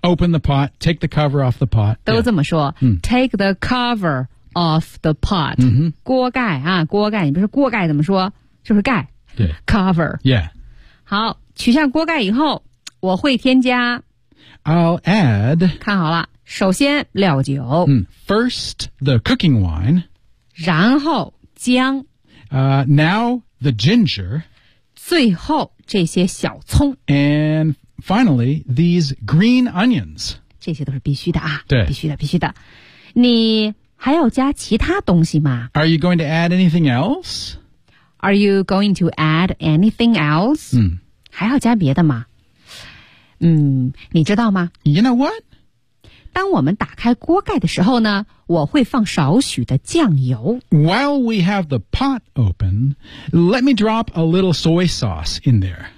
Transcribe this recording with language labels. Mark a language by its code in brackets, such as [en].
[en] Open the pot, take the cover off the pot [zh] 都这么说、 yeah. [en] Take the cover off the pot、 mm-hmm. [zh] 锅盖啊锅盖你不是锅盖怎么说就是盖对 [en] Cover Yeah [zh] 好取下锅盖以后我会添加 [en] I'll add [zh] 看好了首先料酒、 [en] mm, First the cooking wine [zh] 然后姜、 [en] Now the ginger [zh] 最后这些小葱 [en] AndFinally, these green onions. [zh] 这些都是必须的啊。对。必须的，必须的。你还要加其他东西吗 [en] ？Are you going to add anything else? Are you going to add anything else? 嗯。 [zh] 还要加别的吗？嗯，你知道吗 [en] ？You know what? [zh] 当我们打开锅盖的时候呢，我会放少许的酱油。 [en] While we have the pot open, let me drop a little soy sauce in there.